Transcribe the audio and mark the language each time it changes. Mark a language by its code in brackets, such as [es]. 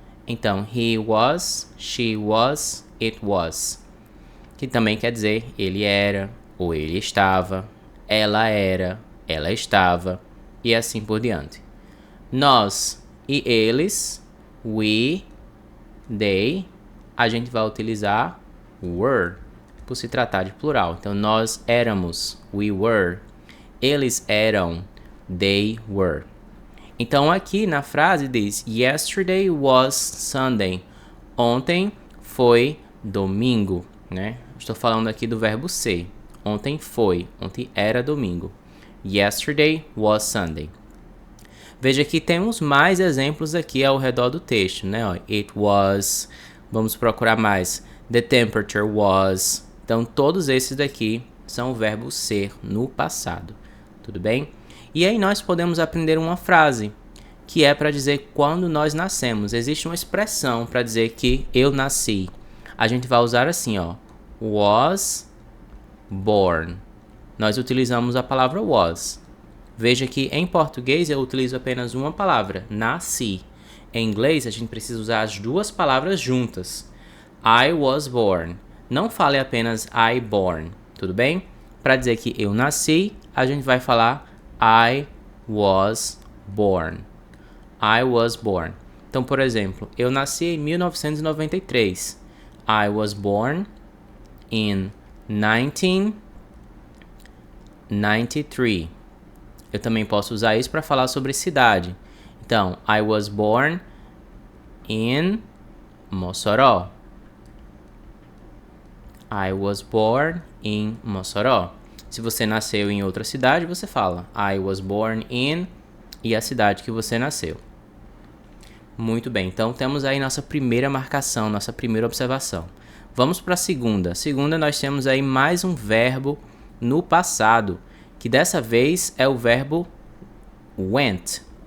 [en] Então, he was, she was, it was. [pt] Que também quer dizer ele era ou ele estava, ela era, ela estava e assim por diante. Nós e eles, we, they, a gente vai utilizar were por se tratar de plural. Então, nós éramos, [en] we were. [pt] Eles eram, [en] they were. [pt] Então, aqui na frase diz [en] yesterday was Sunday. [pt] Ontem foi domingo, né? Estou falando aqui do verbo ser. Ontem foi, ontem era domingo. [en] Yesterday was Sunday. [pt] Veja que temos mais exemplos aqui ao redor do texto, né? [en] It was, [pt] vamos procurar mais. [en] The temperature was. [pt] Então, todos esses daqui são o verbo ser no passado. Tudo bem? E aí nós podemos aprender uma frase, que é para dizer quando nós nascemos. Existe uma expressão para dizer que eu nasci. A gente vai usar assim, was born. Nós utilizamos a palavra was. Veja que em português eu utilizo apenas uma palavra, nasci. Em inglês a gente precisa usar as duas palavras juntas. [en] I was born. [pt] Não fale apenas [en] I born, [pt] tudo bem? Para dizer que eu nasci, a gente vai falar [en] I was born. I was born. [pt] Então, por exemplo, eu nasci em 1993. [en] I was born in 1993. [pt] Eu também posso usar isso para falar sobre cidade. [en] Então, I was born in Mossoró. I was born in Mossoró. [pt] Se você nasceu em outra cidade, você fala [en] I was born in [pt] e a cidade que você nasceu. Muito bem, então temos aí nossa primeira marcação, nossa primeira observação. Vamos para a segunda. Segunda, nós temos aí mais um verbo no passado, que dessa vez é o verbo went.